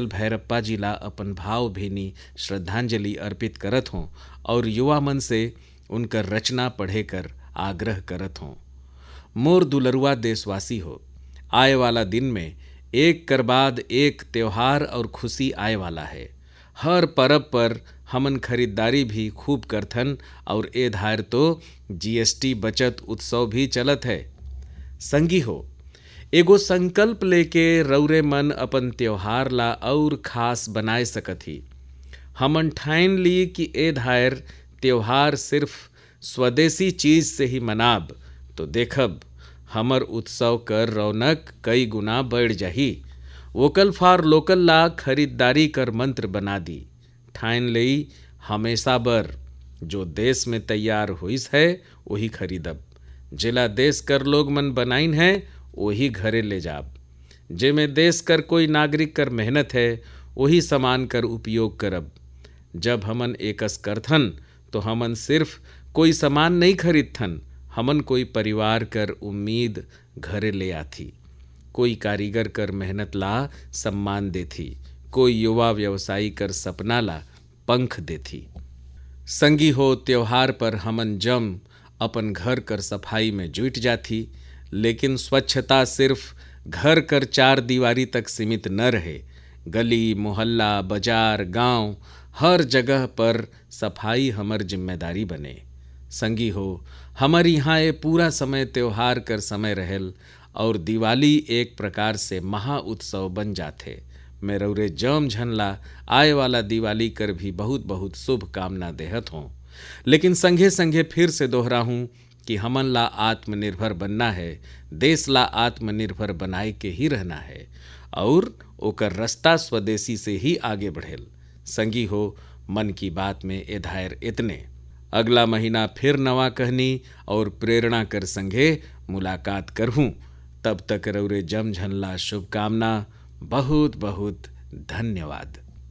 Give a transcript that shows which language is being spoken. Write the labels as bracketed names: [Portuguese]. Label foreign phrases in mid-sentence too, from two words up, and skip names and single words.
[Sadri] भैरप्पा जी ला अपन भाव भीनी श्रद्धांजलि अर्पित करत हों और युवा मन से उनकर रचना पढ़े कर आग्रह करत हों। मोर दुलरुआ देशवासी हो, आए वाला दिन में एक कर बाद एक त्योहार और खुशी आए वाला है। हर परब पर हमन खरीदारी भी खूब करथन और ए धार तो GST बचत उत्सव भी चलत है। संगी हो एगो संकल्प लेके रौरे मन अपन त्योहार ला और खास बनाए सकत ही। हमन ठान ली कि ए धार त्योहार सिर्फ स्वदेशी चीज से ही मनाब तो देखब हमर उत्सव कर रौनक कई गुना बढ़ जाही। [English] vocal for local [Sadri] ला खरीदारी कर मंत्र बना दी। ठान लई हमेशा बर जो देश में तैयार हुईस है वही खरीदब। जिला देश कर लोग मन बनाइन है वही घरे ले जाब। जेमे देश कर कोई नागरिक कर मेहनत है वही सामान कर उपयोग करब। जब हमन एकस करथन तो हमन सिर्फ कोई सामान नहीं खरीदथन, हमन कोई परिवार कर उम्मीद घरे ले आथी। कोई कारीगर कर मेहनत ला सम्मान देथी, कोई युवा व्यवसायी कर सपना ला पंख देथी। संगी हो त्योहार पर हमन जम अपन घर कर सफाई में जुट जाथी, लेकिन स्वच्छता सिर्फ घर कर 4 दीवारी तक सीमित न रहे। गली मोहल्ला बाजार गांव हर जगह पर सफाई हमर जिम्मेदारी बने। संगी हो हमर यहाँ ये पूरा समय त्योहार कर समय रहेल और दिवाली एक प्रकार से महा उत्सव बन जाते। मैं रौरे जम झनला आए वाला दिवाली कर भी बहुत बहुत शुभ कामना देहत हों। लेकिन संगे संगे फिर से दोहराऊं कि हमन ला आत्मनिर्भर बनना है, देश ला आत्मनिर्भर बनाए के ही रहना है और ओकर रास्ता स्वदेशी से ही आगे बढ़ेल। संगी हो मन की बात में एधायर इतने। अगला महीना फिर नवा कहनी और प्रेरणा कर संगे मुलाकात करहूँ। तब तक रौरे जमझनला शुभकामना। बहुत बहुत धन्यवाद।